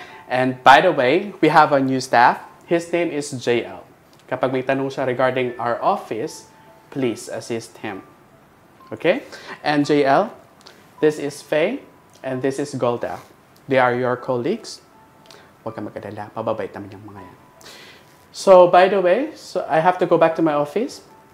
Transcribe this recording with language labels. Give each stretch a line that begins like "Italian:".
English: And by the way, we have a new staff. His name is JL.
Filipino: Kapag may tanong siya
English: regarding our office, please assist him. Okay? And JL, this is Faye, and this is Golda. They are your colleagues.
Filipino: Huwag ka mag-alala, mababait naman yung mga yan.
English: So, by the way, I have to go back to my office.